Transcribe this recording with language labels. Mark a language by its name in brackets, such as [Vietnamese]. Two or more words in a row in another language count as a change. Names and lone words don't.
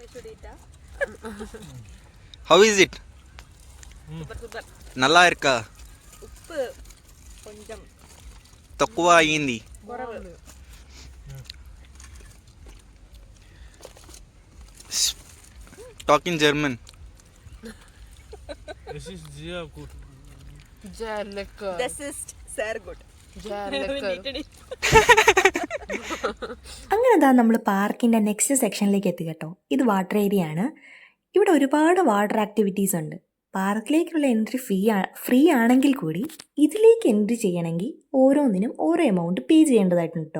[English] How is it? [Tamil] நல்லா இருக்கா? உப்பு கொஞ்சம் [Telugu] తక్కువ అయ్యింది. [English] Talk in German. [German] Es ist sehr gut. Sehr lecker. Das ist sehr gut. Sehr lecker. [Malayalam] അങ്ങനെ അതാ നമ്മൾ പാർക്കിൻ്റെ [English] next sectionilekku [Malayalam] എത്തി കേട്ടോ. ഇത് [English] water area [Malayalam] ആണ്. ഇവിടെ ഒരുപാട് [English] water activities [Malayalam] ഉണ്ട്. പാർക്കിലേക്കുള്ള [English] entry free [Malayalam] ആണെങ്കിൽ കൂടി ഇതിലേക്ക് എൻട്രി ചെയ്യണമെങ്കിൽ ഓരോന്നിനും ഓരോ [English] amount pay [Malayalam] ചെയ്യേണ്ടതായിട്ടുണ്ട് കേട്ടോ.